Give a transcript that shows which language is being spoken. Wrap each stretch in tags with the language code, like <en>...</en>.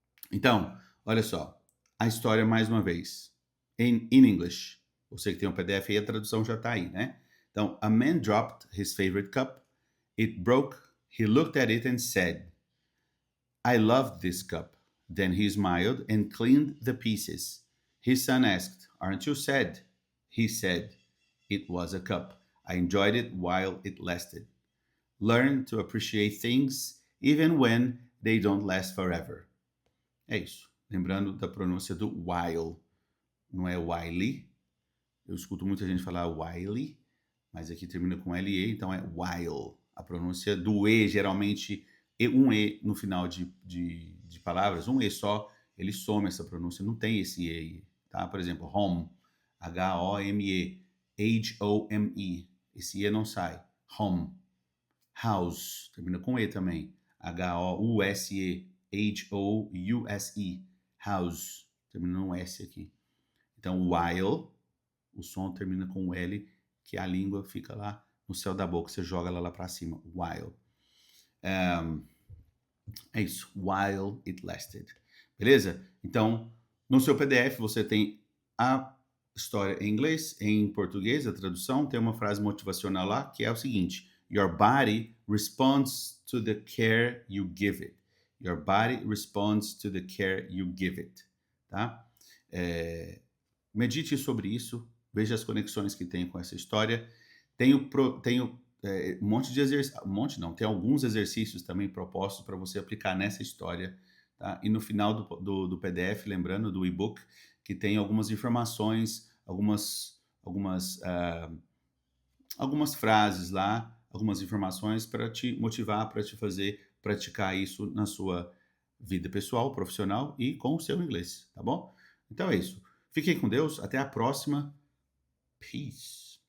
<pt>Então, olha só, a história mais uma vez.</pt> <en>In English.</en> <pt>Você que tem um PDF aí, a tradução já está aí, né? Então,</pt> <en>a man dropped his favorite cup. It broke. He looked at it and said, I loved this cup. Then he smiled and cleaned the pieces. His son asked, aren't you sad? He said, it was a cup. I enjoyed it while it lasted. Learn to appreciate things even when they don't last forever.</en> <pt>É isso. Lembrando da pronúncia do while. Não é while. Eu escuto muita gente falar while, mas aqui termina com LE, então é while. A pronúncia do E, geralmente, um E no final de palavras, um E só, ele some essa pronúncia, não tem esse E, tá? Por exemplo, home, H-O-M-E, H-O-M-E, esse E não sai. Home. House, termina com E também, H-O-U-S-E, H-O-U-S-E, house, termina um S aqui. Então, while, o som termina com L, que a língua fica lá no céu da boca, você joga ela lá para cima, while. É isso,</pt> <en>while it lasted.</en> <pt>Beleza? Então, no seu PDF você tem a história em inglês, em português, a tradução, tem uma frase motivacional lá, que é o seguinte:</pt> <en>Your body responds to the care you give it. Your body responds to the care you give it.</en> <pt>Tá? Medite sobre isso, veja as conexões que tem com essa história. Tenho um monte de exercícios, tem alguns exercícios também propostos para você aplicar nessa história, tá? E no final do PDF, lembrando do e-book, que tem algumas informações, algumas frases lá, algumas informações para te motivar, para te fazer praticar isso na sua vida pessoal, profissional e com o seu inglês, tá bom? Então é isso. Fiquem com Deus, até a próxima.</pt> <en>Peace.</en>